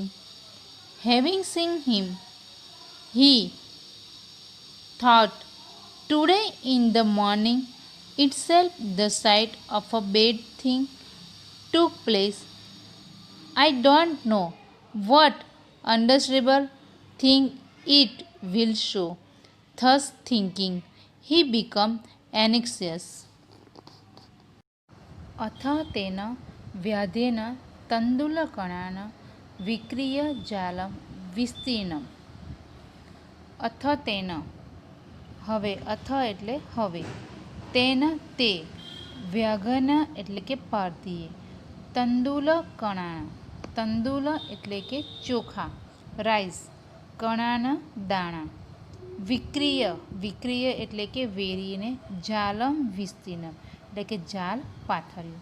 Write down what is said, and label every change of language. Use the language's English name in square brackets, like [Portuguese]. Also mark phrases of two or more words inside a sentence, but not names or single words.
[English] Having seen him, he thought, today in the morning itself the sight of a bad thing took place. I don't know what undesirable thing it will show. Thus thinking, he became anxious. [Sanskrit] अथ तेन व्याधेन तण्डुलकणान् विक्रीय जालं विस्तीर्णम्. अथ तेन, [Gujarati] હવે, અથ એટલે હવે, તેન તે, વ્યાઘ્ન એટલે કે પારધીએ, તંડુલકણાન, તંડુલ એટલે કે ચોખા, રાઈસ, કણાન દાણા, વિક્રીય, વિક્રીય એટલે કે વેરીને, [Sanskrit] જાલમ વિસ્તીર્ણમ [Gujarati] એટલે કે જાલ પાથર્યું.